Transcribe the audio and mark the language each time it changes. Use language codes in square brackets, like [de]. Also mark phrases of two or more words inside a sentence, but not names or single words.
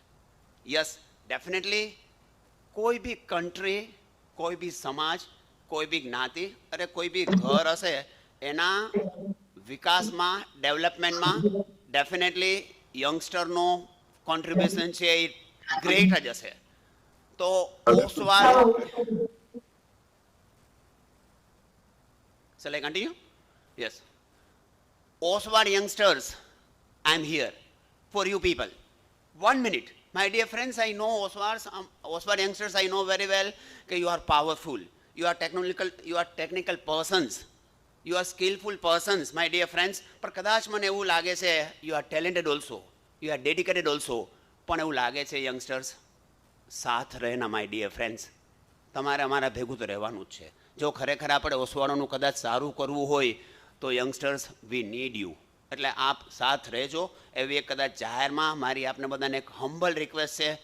[en] yes, definitely [gu] કોઈ બી કન્ટ્રી, કોઈ બી સમાજ, કોઈ બી જ્ઞાતિ, અરે કોઈ બી ઘર હશે એના વિકાસમાં, ડેવલપમેન્ટમાં ડેફિનેટલી યંગસ્ટરનો કોન્ટ્રીબ્યુશન છે એ ગ્રેટ જ હશે. તો ઓસવાલ, [en] shall I continue? Yes. Oshwal youngsters, I am here for you people. 1 minute. My dear friends, I know Oshwal youngsters, I know very well that you are powerful. You are technical persons. You are skillful persons, my dear friends. But [gu] કદાચ મને એવું લાગે છે [en] you are talented also. You are dedicated also. [gu] પણ એવું લાગે છે યંગસ્ટર્સ [hi] साथ रहना [en] my dear friends, [gu] તમારે અમારા ભેગું તો રહેવાનું જ છે. જો ખરેખર આપણે ઓસવાળોનું કદાચ સારું કરવું હોય તો યંગસ્ટર્સ [en] we need you. [gu] એટલે આપ સાથ રહેજો એવી એક કદાચ જાહેરમાં મારી આપને બધાને એક [en] humble request [gu] છે.